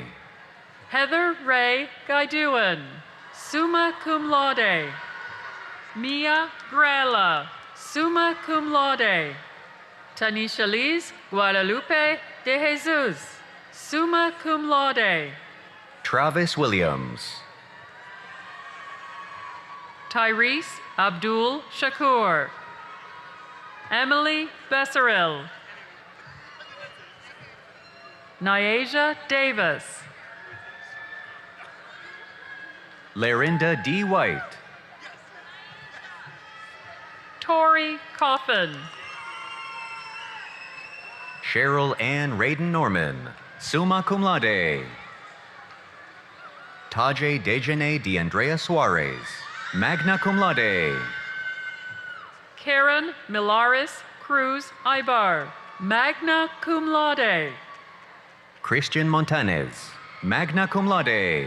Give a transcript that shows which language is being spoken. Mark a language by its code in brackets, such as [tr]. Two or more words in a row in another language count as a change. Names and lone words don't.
[en] Heather Ray Gaiduan, [la] summa cum laude. [en] Mia Grella, [la] summa cum laude. [en] Tanisha Liz Guadalupe de Jesus, [la] summa cum laude. [en] Travis Williams. Tyrese Abdul Shakur. Emily Besseril. Nyasia Davis. Larinda D. White. Tori Coffin. Cheryl Ann Raiden Norman, [la] summa cum laude. [en] Tajay Dejane D'Andrea Suarez, [la] magna cum laude. [en] Karen Milaris Cruz Ibar, [la] magna cum laude. [en] Christian Montanez, [la] magna cum laude.